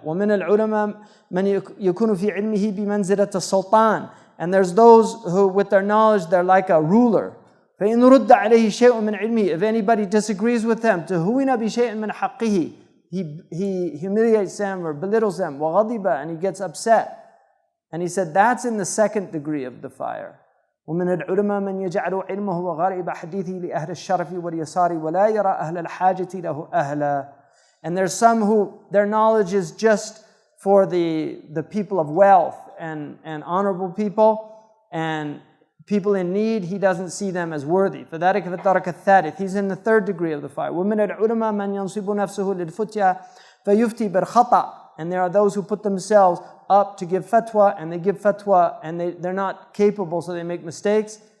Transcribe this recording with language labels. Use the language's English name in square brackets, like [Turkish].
[Arabic] وَمِنَ الْعُلَمَاءِ مَنْ يَكُونُ فِي عِلْمِهِ بِمَنْزِلَةِ السُّلْطَانِ, [English] and there's those who with their knowledge they're like a ruler. [Arabic] فَإِنْ رُدَّ عَلَيْهِ شَيْءٌ مِنْ عِلْمِهِ, [English] if anybody disagrees with them, [Arabic] تُهُوِنَ بِشَيْءٍ مِنْ حَقِّهِ, [English] he humiliates them or belittles them, [Arabic] وَغَضِبَ, [English] and he gets upset. And he said that's in the second degree of the fire. [Arabic] ومن العلماء من يجعل علمه وغرائب حديثه لأهل الشرف واليسار ولا يرى أهل الحاجة له أهلا. [English] And there's some who their knowledge is just for the people of wealth and honorable people, and people in need, he doesn't see them as worthy. [Arabic] فذلك في الدرك الثالث, [English] he's in the third degree of the fire. [Arabic] ومن العلماء من ينصب نفسه للفتيا فيفتي بالخطأ, [English] and there are those who put themselves up to give fatwa, and they give fatwa and they're not capable, so they make mistakes.